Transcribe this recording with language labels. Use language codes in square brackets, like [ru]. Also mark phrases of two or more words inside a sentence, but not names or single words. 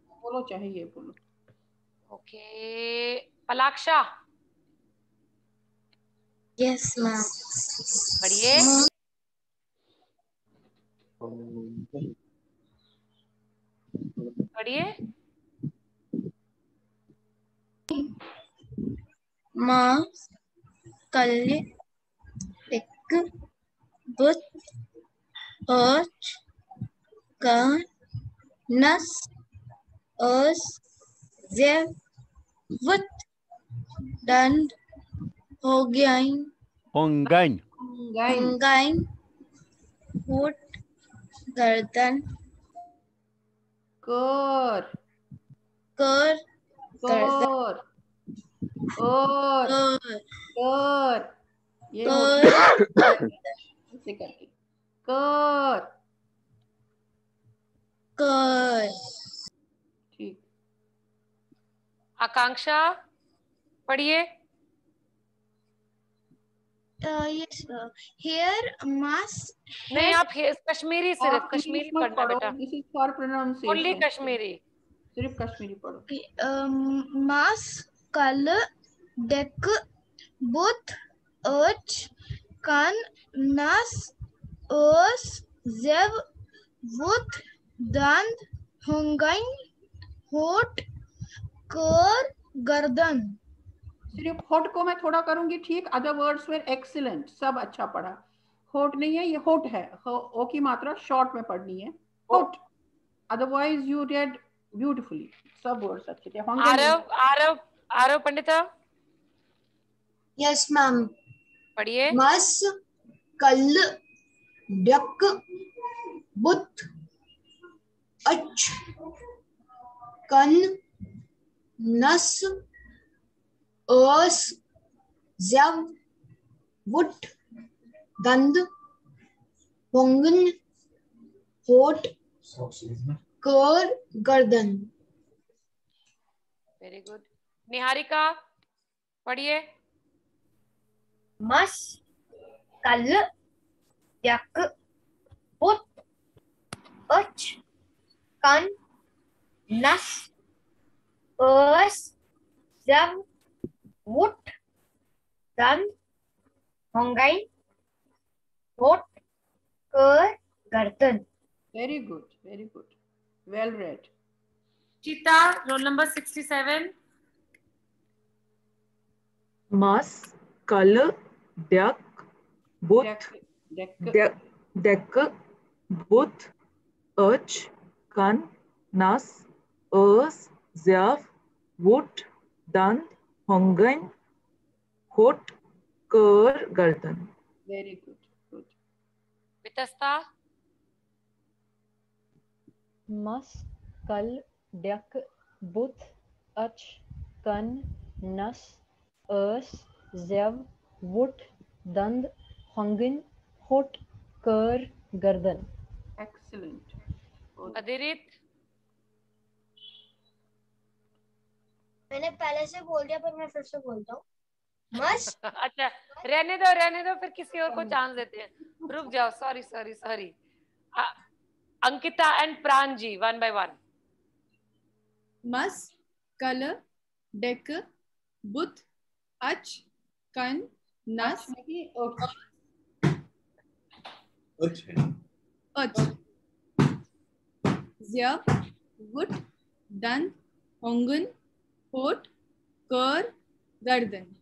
[hi] वो बोलो चाहे ये बोलो। [en] Okay, पलाक्षा yes ma'am, [hi] पढ़िए. पढ़िए. [ks] ma, kal, ek, but, ach, kan, nas, os, zev, vut, dand, hogain, होंगाइन. hongain, hot, gardan, कर कर, कर और कर ये कर, [hi] ऐसे करके कर। [ks] कर, [hi] ठीक। आकांक्षा पढ़िए. [en] yes here mass [hi] नहीं, आप कश्मीरी सिर्फ आप कश्मीरी इंग्लिश मत पढ़ना पढ़ो, बेटा. [en] this is for ओनली प्रोनाउंसिएशन, [hi] कश्मीरी. सिर्फ कश्मीरी पढ़ो। [ks] मास कल डेक बुत अर्च कान नास ओस जेव वुत दांद होंगाइन होट कर गर्दन। [hi] सिर्फ होट को मैं थोड़ा करूंगी, ठीक। [en] other words were excellent, [hi] सब अच्छा पढ़ा। होट नहीं है, ये होट है। ओ की मात्रा शॉर्ट में पढ़नी है, होट। [en] otherwise you read beautifully, [hi] सब वर्ड्स अच्छे थे। आरव आरव आरव पंडिता [en] यस मैम [hi] पढ़िए. [ks] मास कल डक बुत अच कन नस ओस जव वुट दंद होंगन होट कर गर्दन। [en] very good. [hi] निहारिका पढ़िए. [ks] मस कल यक बुत अच कन नस ओस जव वुट दंद होंगाइन होट कर गर्दन। [en] very good, very good, well read. Cheeta roll number 67. [ks] मस कल डक बुत डेक बुत अच कन नस ओस जव वुट दंद होंगन होट कर गर्दन। [en] very good, good. वितस्ता [ks] मस कल डक बुत अच कन नस ओस जेव वुट दंद होंगन होट कर गर्दन. [en] Excellent. अदिरित. [hi] मैंने पहले से बोल दिया पर मैं फिर से बोलता हूँ. मस्त. अच्छा रहने दो फिर किसी और को चांस देते हैं. रुक जाओ. सॉरी. अंकिता एंड प्रांजी [en] 1 by 1. [ks] मस कल डेक बुत अच कन नस अच ज्या वुट दन होंगन होट कर गर्दन.